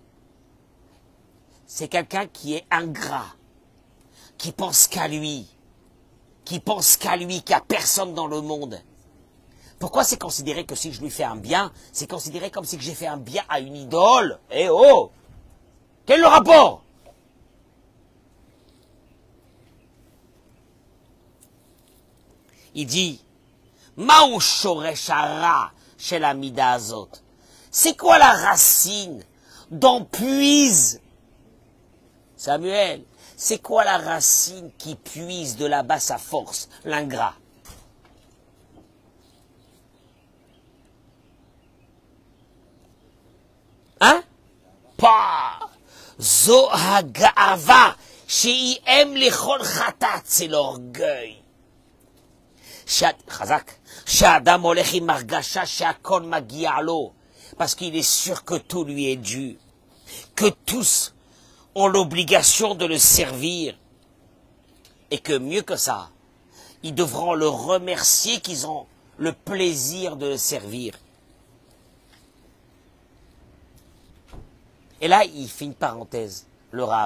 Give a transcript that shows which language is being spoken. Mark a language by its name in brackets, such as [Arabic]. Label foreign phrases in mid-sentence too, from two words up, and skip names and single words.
[French] C'est quelqu'un qui est ingrat, qui pense qu'à lui, qu'il n'y a personne dans le monde. Pourquoi c'est considéré que si je lui fais un bien, c'est considéré comme si j'ai fait un bien à une idole? Eh oh! Quel est le rapport? Il dit, [Hebrew] מהו שורש הרע של המידה הזאת. [French] C'est quoi la racine dont puise Samuel? C'est quoi la racine qui puise de là-bas sa force? L'ingrat. Hein? [Hebrew] Pas. זו הגאווה שהיא אם לכל חטאת, [French] c'est l'orgueil. Chazak. [Hebrew] שאדם הולך עם הרגשה שהכל מגיע לו. [French] Parce qu'il est sûr que tout lui est dû. Que tous ont l'obligation de le servir. Et que mieux que ça, ils devront le remercier qu'ils ont le plaisir de le servir. Et là, il fait une parenthèse, le Rav.